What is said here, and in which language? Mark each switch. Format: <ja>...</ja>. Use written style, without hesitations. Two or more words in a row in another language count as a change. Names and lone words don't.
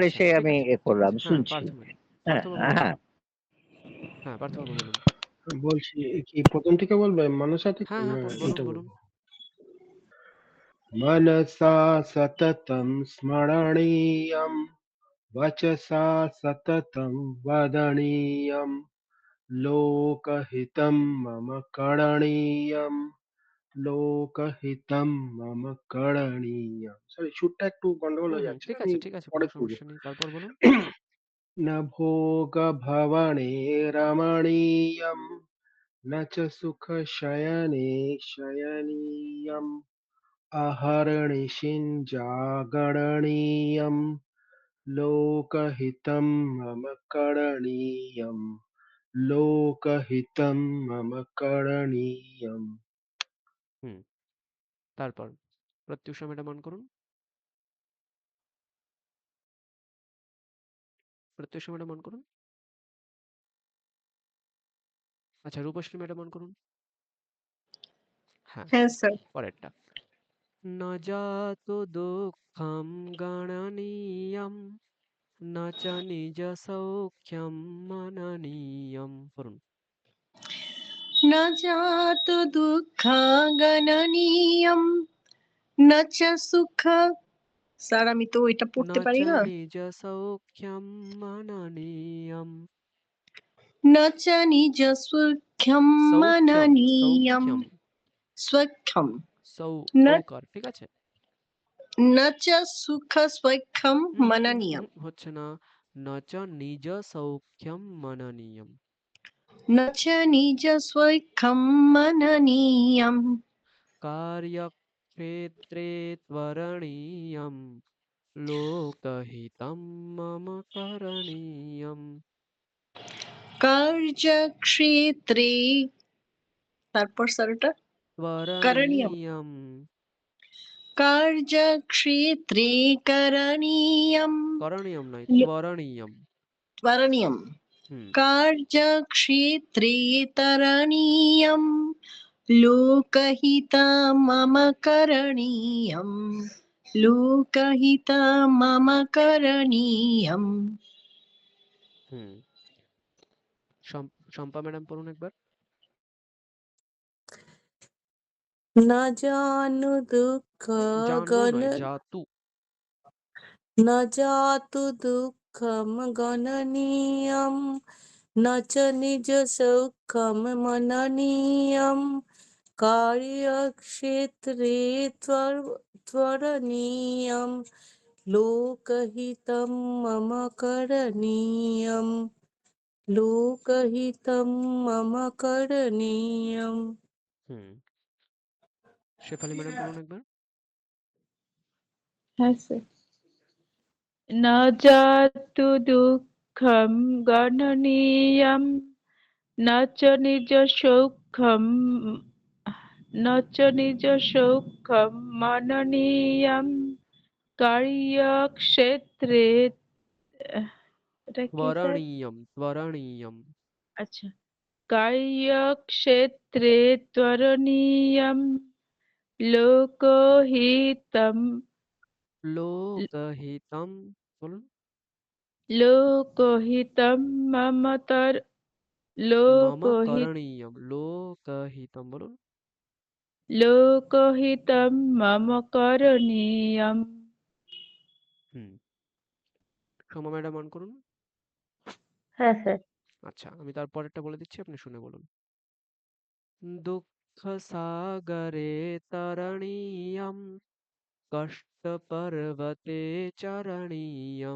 <bn>আচ্ছা এসে ঠিক আমি আছে এ ঠিক করলাম, আছে। হ্যাঁ শুনছি। হ্যাঁ পার্থবাবু বলুন। হ্যাঁ হ্যাঁ পার্থবাবু বলুন। বলছি কি প্রথম থেকে বলবে মানসা থেকে হ্যাঁ না হ্যাঁ বলুন এটা বলুন। বলবো?</bn> <sa>मनसा सततं स्मरणीयं वचसा सततं वदनीयं लोकहितं मम करणीयं लोकहितं मम करणीयं।</sa> <bn>সরি, সুরটা একটু গন্ডগোল হুম হয়ে হুম যাচ্ছে, ঠিক আমি আছে ঠিক আছে, পরে কোনো করবো। সমস্যা নেই, তারপর বলুন।</bn> <sa>न भोगभवने रमणीयं न च सुखशयने शयनीयम् अहर्निशिञ्जागरणीयं लोकहितं मम करणीयं लोकहितं मम करणीयम्।</sa> <bn>হুম তারপর প্রত্যুষা ম্যাডাম অন করুন। প্রত্যুষা ম্যাডাম অন করুন। আচ্ছা রূপশ্রী ম্যাডাম অন করুন। হ্যাঁ হ্যাঁ স্যার। পরেরটা।</bn> <sa>न जातु दुःखम गणनीयम न च निज सौख्यम मननीयम।</sa> <bn>পড়ুন।</bn> <sa>न जातु दुःखागणनीयम न च सुख।</sa> <bn>স্যার আমি তো এটা</bn> <sa>ন</sa> <bn>পড়তে</bn> <sa>চ</sa> <bn>পারি না।</bn> <sa>निज सौख्यम मननीयम। न च निज सुख्यम সৌখ্যম মননীয়ম। সৌখ্যম स्वख्यम। न</sa> <bn>সৌকার ঠিক আছে।</bn> <sa>न च सुख स्वख्यम मननीयम।</sa> <bn>হচ্ছে না।</bn> <sa>न च निज सौख्यम मननीयम। न च निज स्वैखं मननीयम्। कार्यक्षेत्रे त्वरणीयं लोकहितं मम करणीयम्।</sa> <bn>कार्यक्षेत्रे তারপর স্যার ওটা করণীয়ম।</bn> <sa>त्वरणीयं कार्यक्षेत्रे करणीयम्।</sa> <bn>করণীয়ম নয়,</bn> <sa>लो- त्वरणीयম। त्वरणीयम्। হুম कार्यक्षेत्रे तरणीयम् लोकहितं मम करणीयम्। लोकहितं मम करणीयम्।</sa> <bn>হুম শম্পা ম্যাডাম পড়ুন একবার।</bn> <sa>न जानु दुःख জানু गण</sa> <bn>নয়, জাতু।</bn> <sa>न जातु दुःखं गणनीयं न च निज सौख्यं मननीयं कार्यक्षेत्रे त्वरणीयं लोकहितं मम करणीयं लोकहितं मम करणीयम्।</sa> <bn>হুম শেফালি ম্যাডাম পড়ুন একবার। হ্যাঁ স্যার।</bn> <sa>न जातु दुःखं गणनीयं न च निज सौख्यं न च निज सौख्यं मननीयं कार्यक्षेत्रे</sa> <bn>এটা কি স্যার?</bn> <sa>त्वरणीयम त्वरणीयम।</sa> <bn>আচ্ছা,</bn> <sa>कार्यक्षेत्रे त्वरणीयं लोकहितं</sa> <bn>লোকহিতম বলুন।</bn> <sa>लोकहितं मम মম लोकहितं करणीयम लोकहितम বলুন। मम करणीयम्।</sa> <bn>হুম সোমা ম্যাডাম অন করুন। হ্যাঁ স্যার। আচ্ছা আমি তার পরেরটা বলে দিচ্ছি, আপনি শুনে বলুন।</bn> <sa>दुःख सागरे तरणीयम कष्ट पर्वते चरणीयम।</sa>